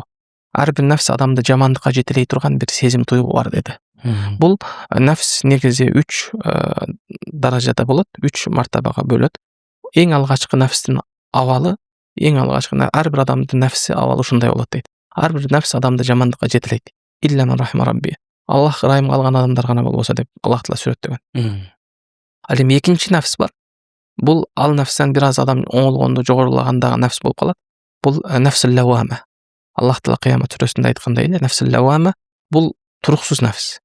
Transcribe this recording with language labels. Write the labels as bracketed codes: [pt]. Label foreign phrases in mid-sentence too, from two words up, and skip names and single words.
[ky] Ар бир нәфс адамды жамандыкка жетелей турган бир сезим, туйгу бар деди. Бул нәфс негизи 3 даражада болот, 3 мартабага бөлөт. Эң алгачкы нәфстин абалы, эң алгачкы ар бир адамдын нәфси абалы ушундай болот дейт. Ар бир нәфс адамды жамандыкка жетелейт. [ar] إلا من رحم ربي. [ky] Аллах ырайым калган адамдар гана болбосо деп Аллах Таала сүрөттөгөн. Ал эми экинчи нәфс бар. Бул ал нәфстен бир аз адам оңолгондо жогорулагандагы нәфс болуп калат. Бул [ar] النفس اللوامة. [ky] Аллах Таала Кыямат сүрөсүндө айткандай эле, [ar] النفس اللوامة [ky] бул туруксуз нәфс.